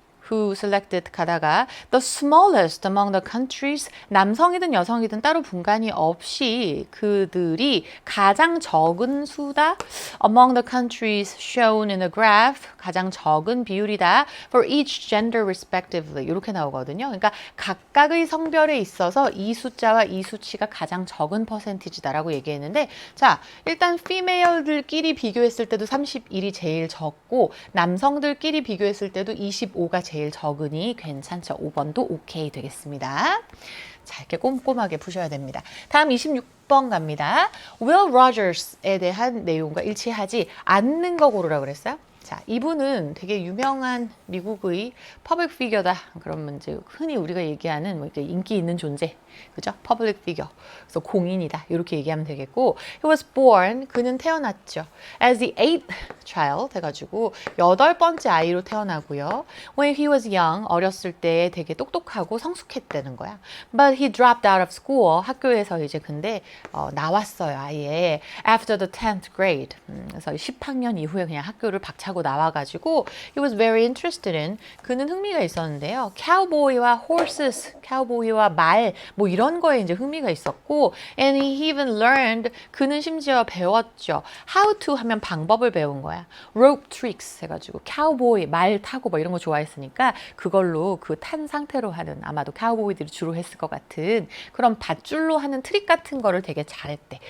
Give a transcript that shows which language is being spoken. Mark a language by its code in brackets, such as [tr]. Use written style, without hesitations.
[en] who selected [ko] 가다가 [en] the smallest among the countries, [ko] 남성이든 여성이든 따로 분간이 없이 그들이 가장 적은 수다 [en] among the countries shown in the graph, [ko] 가장 적은 비율이다 [en] for each gender respectively, [ko] 이렇게 나오거든요. 그러니까 각각의 성별에 있어서 이 숫자와 이 수치가 가장 적은 퍼센티지다라고 얘기했는데 자, 일단 female들끼리 비교했을 때도 31이 제일 적고 남성들끼리 비교했을 때도 25가 제일 적으니 괜찮죠. 5번도 오케이 되겠습니다. 자, 이렇게 꼼꼼하게 푸셔야 됩니다. 다음 26번 갑니다. Will Rogers에 대한 내용과 일치하지 않는 거 고르라고 그랬어요. 자, 이분은 되게 유명한 미국의 퍼블릭 피겨다. 그러면 이제 흔히 우리가 얘기하는 뭐 이렇게 인기 있는 존재, 그죠? 퍼블릭 피겨. 그래서 공인이다. 이렇게 얘기하면 되겠고, [en] he was born. [ko] 그는 태어났죠. [en] as the eighth child [ko] 해가지고 8번째 아이로 태어나고요. [en] When he was young, [ko] 어렸을 때 되게 똑똑하고 성숙했다는 거야. [en] But he dropped out of school. [ko] 학교에서 이제 근데 나왔어요. [en] 아예 after the 10th grade. [ko] 그래서 10학년 이후에 그냥 학교를 박차고 나와가지고 [en] he was very interested in, [ko] 그는 흥미가 있었는데요. cowboy와 horses, cowboy와 말, 뭐 이런 거에 이제 흥미가 있었고 [en] and he even learned, [ko] 그는 심지어 배웠죠. how to 하면 방법을 배운 거야. rope tricks 해가지고 cowboy, 말 타고 뭐 이런 거 좋아했으니까 그걸로 그 탄 상태로 하는, 아마도 cowboy들이 주로 했을 것 같은 그런 밧줄로 하는 트릭 같은 거를 되게 잘했대.